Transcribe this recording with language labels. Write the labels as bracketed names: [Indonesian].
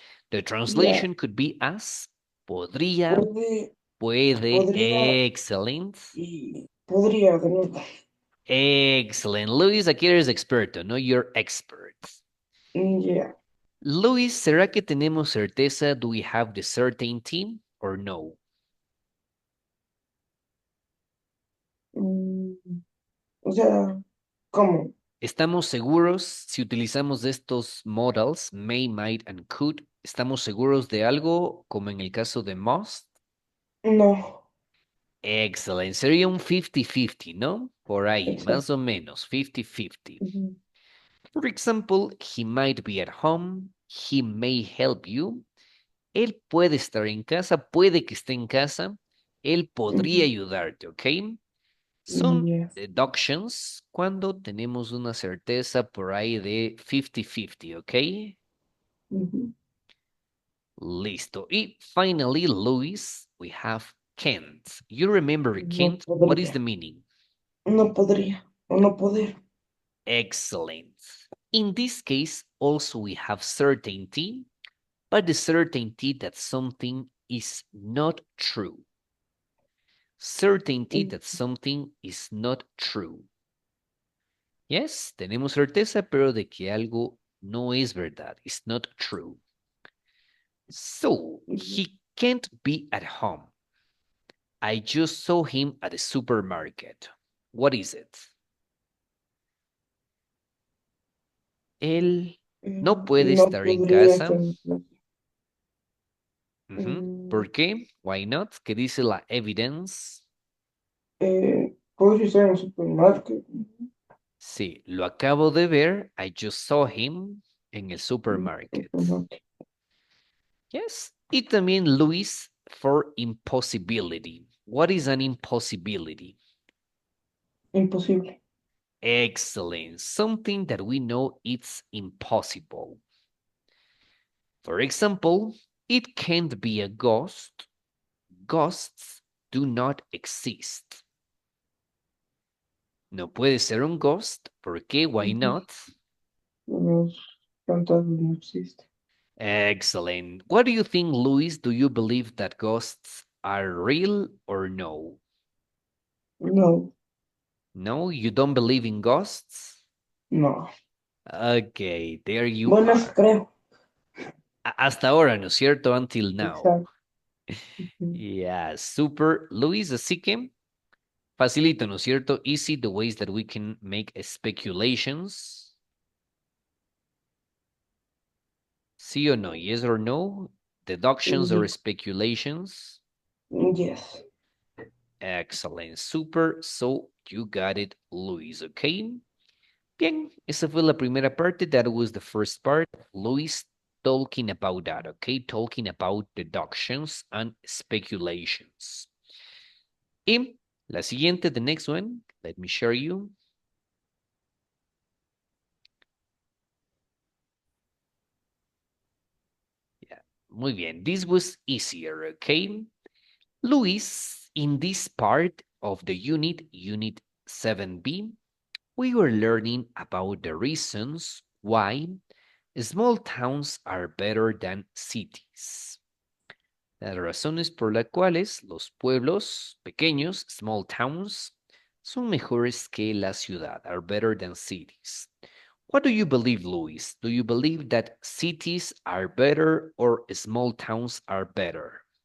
[English] The translation could be as [Spanish] podría, puede, podría [English] excellent. [Spanish] y podría de nuevo. Excellent. Luis, aquí eres experto, no [English] you're expert. Yeah. [Spanish] Luis, ¿será que tenemos certeza? [English] Do we have the certainty or no? [Spanish] O sea, ¿cómo? ¿Estamos seguros si utilizamos estos modals, may, might, and could? ¿Estamos seguros de algo como en el caso de must? No. Excellent. Sería un 50-50, ¿no? Por ahí, Exacto. más o menos, 50-50. Ujú. [English] For example, he might be at home. He may help you. [Spanish] Él puede estar en casa, puede que esté en casa. Él podría ayudarte, ¿ok? Son [English] Yes. [Spanish] deductions cuando tenemos una certeza por ahí de 50-50, ¿ok? Ujú. Listo. Y [English] finally, Luis, we have can't. You remember [Spanish] No [English] can't? What is [Spanish] podría. [English] the meaning? [Spanish] No podría o no poder. [English] Excellent. In this case, also we have certainty, but the certainty that something is not true. Certainty that something is not true. Yes, [Spanish] tenemos certeza, pero de que algo no es verdad. [English] It's not true. So, he can't be at home. I just saw him at the supermarket. What is it? [Spanish] Él no puede No estar en podría casa. estar en clase. ¿Por qué? [English] Why not? [Spanish] ¿Qué dice la evidence? Podría ser en el supermercado. Sí, lo acabo de ver. [English] I just saw him [Spanish] en el [English] supermarket. [Spanish] Supermercado. [English] Yes. [Spanish] Y también [English] Luis for impossibility. What is an impossibility? [Spanish] Imposible. [English] Excellent. Something that we know it's impossible. For example, it can't be a ghost. Ghosts do not exist. No puede ser un ghost. ¿Por qué? Why not? [Spanish] Los fantasmas no existen. [English] Excellent. What do you think, Luis? Do you believe that ghosts are real or no? [Spanish] No, [English] No, you don't believe in ghosts? [Spanish] no. [English] Okay, there you [Spanish] Bueno, [English] are. [Spanish] creo. Hasta ahora, ¿no es cierto? [English] Until now. [Spanish] Exacto. [English] Yeah, super. [Spanish] Luis, así que facilito, ¿no es cierto? [English] Easy, the ways that we can make speculations. [Spanish] Sí o no? [English] Yes or no? Deductions or speculations? Yes. Excellent, super. So you got it, Luis, okay? [Spanish] Bien, esa fue la primera parte. [English] That was the first part. Luis talking about that, okay? Talking about deductions and speculations. [Spanish] Y la siguiente, [English] the next one, let me share you. Yeah, [Spanish] muy bien. [English] This was easier, okay? Luis, in this part of the unit 7B, we were learning about the reasons why small towns are better than cities. [Spanish] Las razones por las cuales los pueblos pequeños, [English] small towns, [Spanish] son mejores que la ciudad, [English] are better than cities. What do you believe, Luis? Do you believe that cities are better or small towns are better?